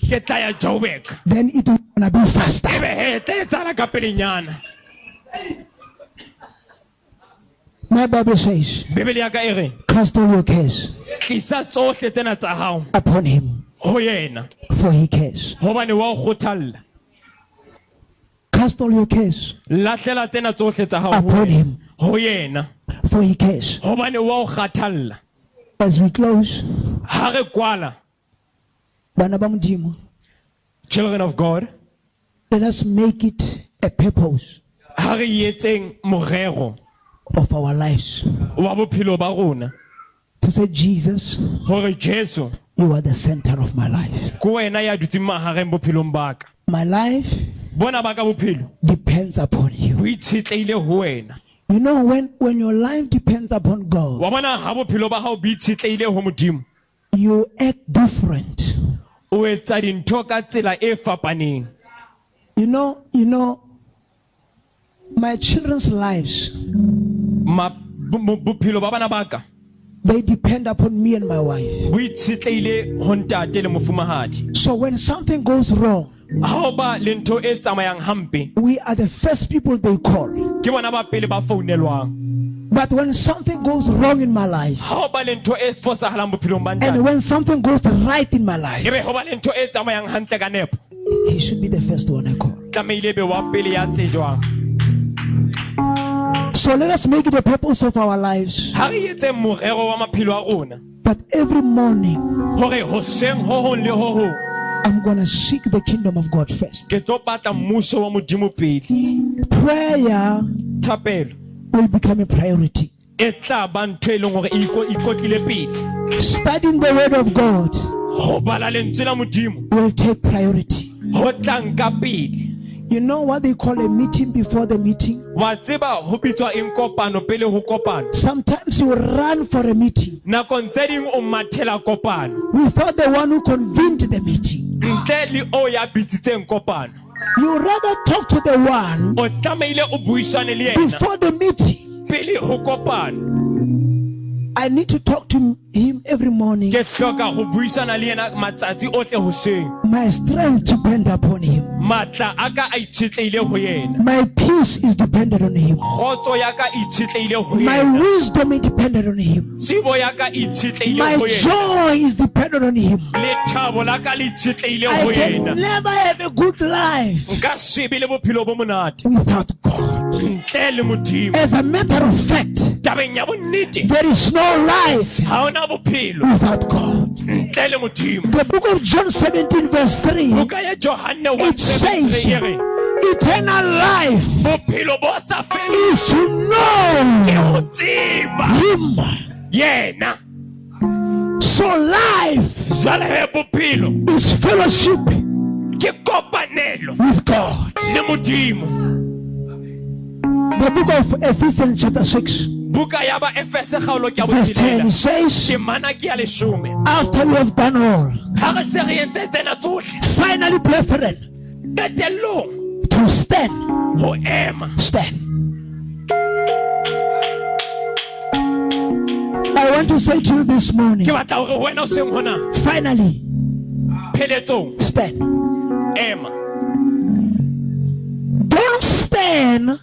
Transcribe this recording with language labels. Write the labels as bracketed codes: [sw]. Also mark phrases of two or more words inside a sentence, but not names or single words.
[st] ke tla ya Joburg. [en] Then it will gonna be [st] E [en] faster. [st] be he tla etsala ka pelenyana. [en] My Bible says, [st] Bibele ya ka e re [en] cast all your cares [st] tlisa tsohle tsena tsa hao [en] upon him, [st] ho yena [en] for he cares. [st] hobane wa o kgothalla. [en] Cast all your cares [st] Lahlela tsena tsohle tsa hao ho [en] upon [st] yena. [en] him, [st] Ho yena [en] for he cares. [st] hobane wa o kgathalla. [en] As we close, [st] Ha re kwala, bana ba Modimo, [en] children of God, let us make it a purpose [st] ha re etseng morero [en] of our lives [st] wa bophelo ba rona [en] to say, Jesus, [st] hore Jesu [en] you are the center of my life. [st] ke wena ya dutseng mahareng bophelong ba ka. [en] My life [st] Bona ba ka bophelo [en] depends upon you. [st] bo itshetleile ho wena. [en] You know, when your life depends upon God, [st] Wa bona ha bophelo ba hao bo itshetleile ho Modimo, [en] you act different. [st] o etsa dintho ka tsela e fapaneng. [en] You know, my children's lives, [st] Bophelo ba bana ba ka [en] they depend upon me and my wife. [st] bo itshetleile ho ntate le mofumahadi. [en] So when something goes wrong, [st] Ha o ba le ntho e tsamayang hampe, [en] we are the first people they call. [st] ke bona ba pele ba founelwang. [en] But when something goes wrong in my life, [st] Ha o ba le ntho e fosahalang bophelong ba [en] and [st] ntate, [en] when something goes right in my life, [st] ebe ho ba le ntho e tsamayang hantle ka nepo, [en] he should be the first one I call. [st] tlamehile be wa pele ya tsejwang. [en] So let us make it a purpose of our lives [st] Ha re etse morero wa maphelo a rona [en] that every morning [st] hore hoseng ho hong le ho hong [en] I'm going to seek the kingdom of God first. [st] ke tlo batla mmuso wa Modimo pele. [en] Prayer [st] Thapelo [en] will become a priority. [st] e tla ba ntho e leng hore e ikotlile pele. [en] Studying the word of God [st] Ho bala lentswe la Modimo [en] will take priority. [st] ho tla nka pele. [en] You know what they call a meeting before the meeting? [st] Wa tseba ho bitswa eng kopano pele ho kopano. [en] Sometimes you run for a meeting [st] Nakong tse ding o mathela kopano [en] without the one who convened the meeting. [st] ntle le o ya bitsitseng kopano. [en] You rather talk to the one [st] O tlamehile o buisane le yena [en] before the meeting. [st] pele ho kopano. [en] I need to talk to him every morning. [st] Ke hloka ho buisana le yena matsatsi ohle hoseng. [en] My strength depends upon him. [st] Matla a ka a itshetleile ho yena. [en] My peace is dependent on him. [st] Khotso ya ka e itshetleile ho [en] My [st] yena. [en] wisdom is dependent on him. [st] Tsebo ya ka e itshetleile [en] My [st] ho yena. [en] joy is dependent on him. [st] Le thabo la ka le itshetleile [en] I [st] ho [en] can [st] yena. [en] never have a good life [st] Nka se be le bophelo bo monate [en] without God. [st] ntle le Modimo. [en] As a matter of fact, [st] Tabeng ya bonnete [en] there is no life [st] ha ona bophelo [en] without God. [st] ntle le Modimo. [en] The book of John 17 verse 3, [st] Buka ya Johane [en] it says 1:7 eternal life [st] bophelo bo sa fele [en] is to [st] ke [en] know [st] ho tseba [en] him. [st] yena. [en] So life [st] Jwale he bophelo [en] is fellowship [st] ke kopanelo [en] with God. [st] le Modimo. [en] The book of Ephesians chapter 6 [st] Buka ya ba Efese kgaolo ke ya [en] verse 10 [st] botshelela. [en] says, [st] Ke mana ke ya 10. [en] after we have done all, [st] Ha re se re entse tsena tsohle [en] finally brethren, [st] qetellong [en] to stand, [st] ho ema. [en] stand. I want to say to you this morning, [st] Ke batla hore wena o seng hona [en] finally [st] pheletsong [en] stand. [st] ema. [en] Don't stand